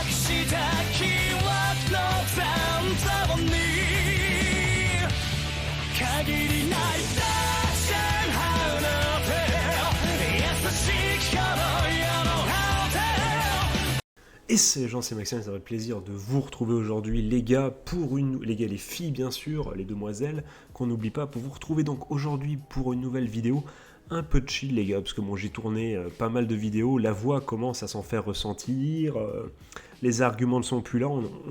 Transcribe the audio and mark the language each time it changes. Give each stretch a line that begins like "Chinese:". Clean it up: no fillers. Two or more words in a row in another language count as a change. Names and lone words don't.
French: した記憶の残像に限りないダッシュハウの手優しき頃よのハウテ Et c'est les gens, c'est Maxime, ça va être plaisir de vous retrouver aujourd'hui, les gars, les gars, les filles bien sûr, les demoiselles, qu'on n'oublie pas, pour vous retrouver donc aujourd'hui pour une nouvelle vidéo, un peu de chill les gars, parce que bon, j'ai tourné pas mal de vidéos, la voix commence à s'en faire ressentir, les arguments ne sont plus là, on ne